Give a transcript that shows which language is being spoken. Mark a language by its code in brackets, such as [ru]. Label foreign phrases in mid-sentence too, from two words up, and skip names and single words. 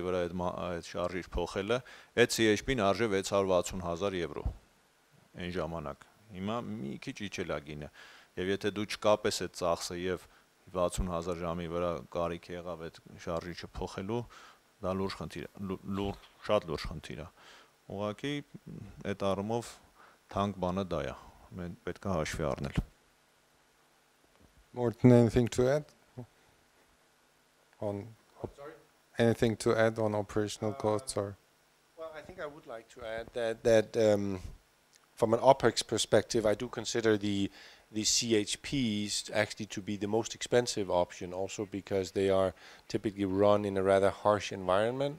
[hy] վրա այդ շարժիչ փոխելը, այդ CHP-ն արժե 660,000 եվրո այն ժամանակ։ Հիմա մի քիչ իջել է գինը։ Եվ եթե դու չկապես այդ ծախսը եւ 60000 ժամի վրա կարիք եղավ այդ շարժիչը փոխելու, դա լուրջ խնդիր է, շատ լուրջ խնդիր է։ Ուղղակի այդ առումով թանկ բանը դա է, մենք պետք է հաշվի առնել։ [en] Morten, anything to add? Anything to add on operational costs or? Well, I think I would like to add that from an OPEX perspective, I do consider the CHPs actually to be the most expensive option, also because they are typically run in a rather harsh environment.